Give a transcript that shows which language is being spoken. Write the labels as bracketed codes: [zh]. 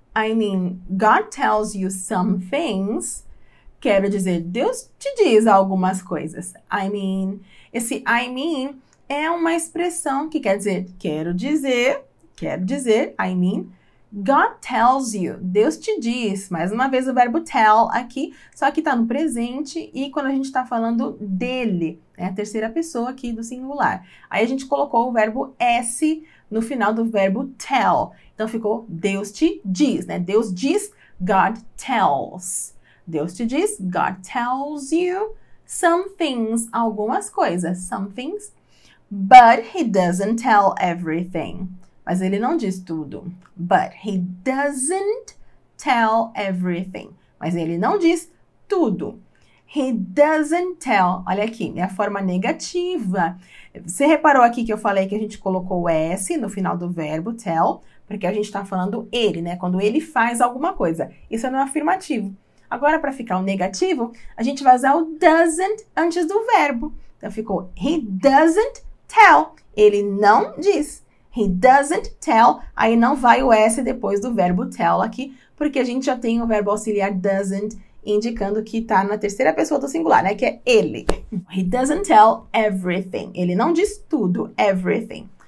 [en] I mean, God tells you some things. [pt] Quero dizer, Deus te diz algumas coisas. I mean, esse I mean é uma expressão que quer dizer, quero dizer, [en] I mean, God tells you, [pt] Deus te diz. Mais uma vez o verbo tell aqui, só que está no presente e quando a gente está falando dele, é a terceira pessoa aqui do singular. Aí a gente colocou o verbo S no final do verbo tell. Então ficou Deus te diz, né? Deus diz, [en] God tells. [pt] Deus te diz, [en] God tells you some things, [pt] algumas coisas, [en] some things, but he doesn't tell everything. [pt] Mas ele não diz tudo. [en] But he doesn't tell everything. [pt] Mas ele não diz tudo. [en] He doesn't tell. [pt] Olha aqui, é a forma negativa. Você reparou aqui que eu falei que a gente colocou o S no final do verbo tell, porque a gente está falando ele, né? Quando ele faz alguma coisa. Isso é no afirmativo. Agora, para ficar o negativo, a gente vai usar o doesn't antes do verbo. Então, ficou [en] he doesn't tell. [pt] Ele não diz. [en] He doesn't tell. [pt] Aí não vai o S depois do verbo tell aqui, porque a gente já tem o verbo auxiliar doesn't, indicando que está na terceira pessoa do singular, né? Que é ele. [en] He doesn't tell everything. [pt] Ele não diz tudo, everything.